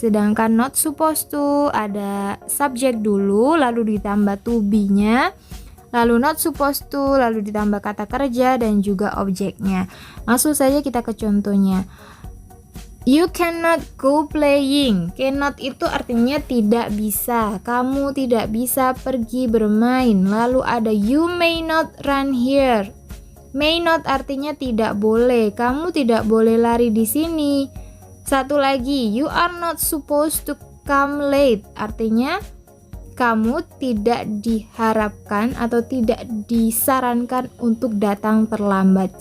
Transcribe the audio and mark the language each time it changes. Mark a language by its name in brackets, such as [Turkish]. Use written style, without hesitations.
[Indonesian] Sedangkan not supposed to ada subjek dulu, lalu ditambah to be-nya, lalu not supposed to, lalu ditambah kata kerja dan juga objeknya. Langsung saja kita ke contohnya. [English] You cannot go playing. [Indonesian] Cannot itu artinya tidak bisa. Kamu tidak bisa pergi bermain. Lalu ada [English] you may not run here. May not [Indonesian] artinya tidak boleh. Kamu tidak boleh lari di sini. Satu lagi, [English] you are not supposed to come late. [Indonesian] Artinya kamu tidak diharapkan atau tidak disarankan untuk datang terlambat.